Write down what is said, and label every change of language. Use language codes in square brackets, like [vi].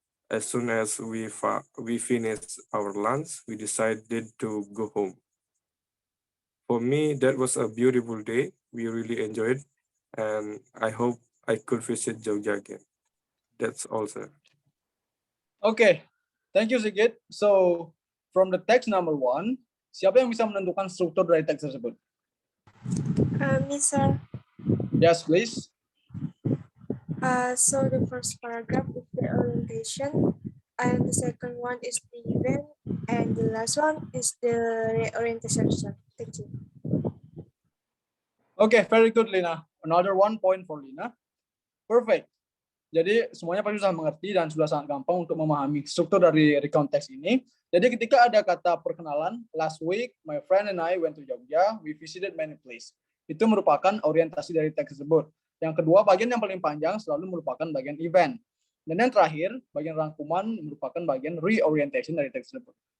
[en] As soon as we finished our lunch, we decided to go home. For me, that was a beautiful day. We really enjoyed, and I hope I could visit Jogja again. That's all, sir. Okay, thank you Sigit. So from the text number 1, [id] siapa yang bisa menentukan struktur dari teks tersebut? [en] Me, sir. Yes, please. So the first paragraph is the orientation, and the second one is the event, and the last one is the reorientation. Thank you. Okay, very good, Lina. Another 1 point for Lina. Perfect. [id] Jadi semuanya pasti sudah mengerti dan sudah sangat gampang untuk memahami struktur dari recount text ini. Jadi ketika ada kata perkenalan, [en] last week my friend and I went to Jogja, we visited many places. [id] Itu merupakan orientasi dari teks tersebut. Yang kedua, bagian yang paling panjang selalu merupakan bagian event. Dan yang terakhir, bagian rangkuman merupakan bagian reorientation dari teks tersebut.